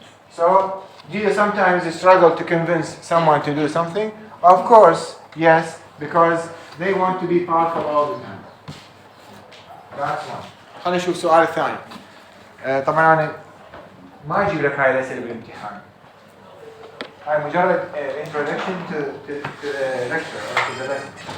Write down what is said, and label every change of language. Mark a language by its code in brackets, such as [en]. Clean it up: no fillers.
[en] So, do you sometimes struggle to convince someone to do something? Of course, yes, because they want to be powerful all the time. That's one. [ar] خلينا نشوف السؤال الثاني. طبعا أنا ما أجيب لك هاي الأسئلة بالامتحان. هاي مجرد [en] introduction to the lecture or to the lesson.